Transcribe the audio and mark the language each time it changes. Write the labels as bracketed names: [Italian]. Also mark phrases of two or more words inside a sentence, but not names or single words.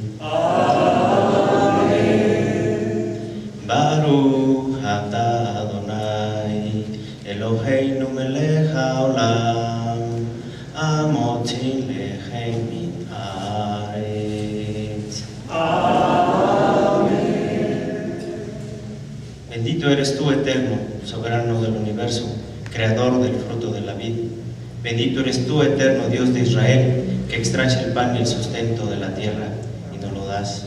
[Spanish] Amen. [Hebrew] ברוך אתה אדוני אלוהינו מלך העולם המוציא לחם מן הארץ. [Spanish] Bendito eres tú, eterno, soberano del universo, creador del fruto de la vid. Bendito eres tú, eterno Dios de Israel, que extraes el pan y el sustento de la tierra y nos lo das.